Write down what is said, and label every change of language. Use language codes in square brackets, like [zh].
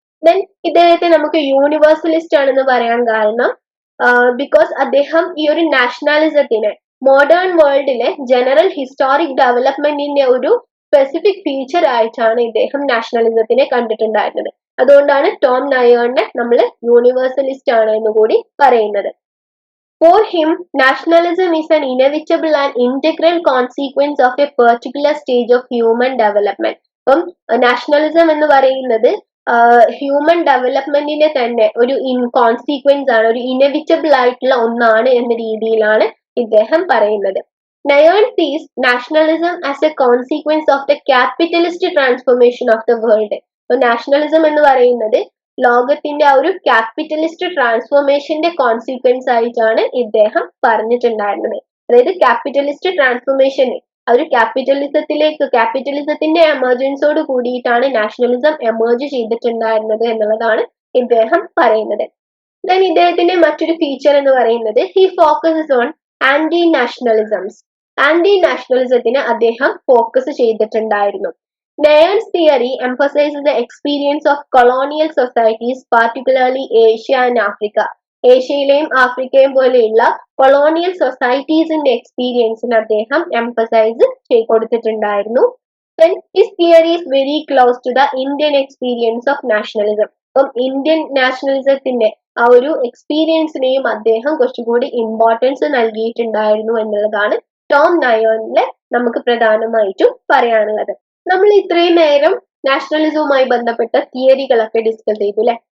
[ml] Then ഇദ്ദേഹത്തെ നമുക്ക് യൂണിവേഴ്സലിസ്റ്റ് ആണെന്ന് പറയാൻ കാരണം ബിക്കോസ് അദ്ദേഹം ഈ ഒരു നാഷണലിസത്തിനെ മോഡേൺ വേൾഡിലെ ജനറൽ ഹിസ്റ്റോറിക് ഡെവലപ്മെന്റിന്റെ ഒരു സ്പെസിഫിക് ഫീച്ചർ ആയിട്ടാണ് ഇദ്ദേഹം നാഷണലിസത്തിനെ കണ്ടിട്ടുണ്ടായിരുന്നത്. അതുകൊണ്ടാണ് ടോം നയേണിനെ നമ്മൾ യൂണിവേഴ്സലിസ്റ്റ് ആണ് എന്ന് കൂടി പറയുന്നത്. [en] For him, nationalism is an inevitable and integral consequence of a particular stage of human development. [ml] അപ്പം നാഷണലിസം എന്ന് പറയുന്നത് ഹ്യൂമൻ ഡെവലപ്മെന്റിന്റെ തന്നെ ഒരു കോൺസിക്വൻസ് ആണ്, ഒരു ഇനെവിറ്റബിൾ ആയിട്ടുള്ള ഒന്നാണ് എന്ന രീതിയിലാണ് ഇദ്ദേഹം പറയുന്നത്. [en] നയേൺ സീസ് nationalism as A consequence of the capitalist transformation of the world. [ml] Nationalism എന്ന് പറയുന്നത് ലോകത്തിന്റെ ആ ഒരു ക്യാപിറ്റലിസ്റ്റ് ട്രാൻസ്ഫോർമേഷന്റെ കോൺസിക്വൻസ് ആയിട്ടാണ് ഇദ്ദേഹം പറഞ്ഞിട്ടുണ്ടായിരുന്നത്. അതായത് ക്യാപിറ്റലിസ്റ്റ് ട്രാൻസ്ഫോർമേഷന് ആ ഒരു ക്യാപിറ്റലിസത്തിന്റെ എമർജൻസോട് കൂടിയിട്ടാണ് നാഷണലിസം എമേർജ് ചെയ്തിട്ടുണ്ടായിരുന്നത് എന്നുള്ളതാണ് ഇദ്ദേഹം പറയുന്നത്. ദെൻ ഇദ്ദേഹത്തിന്റെ മറ്റൊരു ഫീച്ചർ എന്ന് പറയുന്നത് [en] He focuses on anti nationalisms. [ml] Anti നാഷണലിസത്തിന് അദ്ദേഹം ഫോക്കസ് ചെയ്തിട്ടുണ്ടായിരുന്നു. [en] Nayon's theory emphasizes the experience of colonial societies, particularly Asia and Africa. [ml] ഏഷ്യയിലെയും ആഫ്രിക്കയും പോലെയുള്ള കൊളോണിയൽ സൊസൈറ്റീസിന്റെ എക്സ്പീരിയൻസിന് അദ്ദേഹം എംഫസൈസ് കൊടുത്തിട്ടുണ്ടായിരുന്നു. [en] His theory is very close to the Indian experience of nationalism. [ml] അപ്പം Indian നാഷണലിസത്തിന്റെ ആ ഒരു എക്സ്പീരിയൻസിനെയും അദ്ദേഹം കുറച്ചുകൂടി ഇമ്പോർട്ടൻസ് നൽകിയിട്ടുണ്ടായിരുന്നു എന്നുള്ളതാണ് ടോം നയേണിലെ നമുക്ക് പ്രധാനമായിട്ടും പറയാനുള്ളത്. നമ്മൾ ഇത്രയും നേരം നാഷണലിസവുമായി ബന്ധപ്പെട്ട തിയറികളൊക്കെ ഡിസ്കസ് ചെയ്തു അല്ലെ.